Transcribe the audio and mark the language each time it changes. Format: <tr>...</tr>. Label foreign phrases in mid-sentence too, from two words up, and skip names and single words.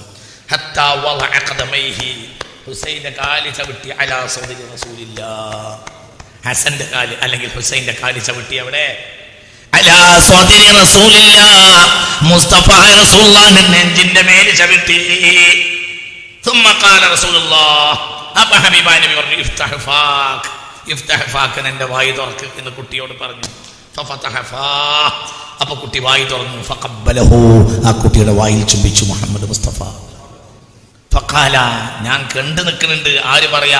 <ar>حتى وضع قدميه,</ar> <ml>ഹുസൈന്റെ കാല് ചവിട്ടി</ml> <ar>على صدر رسول الله.</ar> <ml>ഹസന്റെ കാല് അല്ലെങ്കിൽ ഹുസൈന്റെ കാല് ചവിട്ടി അവിടെ</ml> <ar>على صدر رسول الله,</ar> <ml>മുസ്തഫ റസൂലുള്ളാഹിന്റെ നെഞ്ചിന്റെ മേലെ ചവിട്ടി.</ml> <ar>ثم قال رسول الله,</ar> <ml>അപ്പൊ ഹബീബായ നബി പറഞ്ഞു,</ml> <ar>افتح فاك,</ar> <ml>എന്റെ വായി തുറക്ക് എന്ന് കുട്ടിയോട് പറഞ്ഞു.</ml> <ar>ففتح فاه,</ar> <ml>അപ്പൊ കുട്ടി വായി തുറന്നു. ഫഖബ്ബലഹു, ആ കുട്ടിയുടെ വായിൽ ചുംബിച്ചു മുഹമ്മദ് മുസ്തഫ. ഫഖാല, ഞാൻ കണ്ടു നിൽക്കുന്നുണ്ട്. ആര് പറയാ?</ml>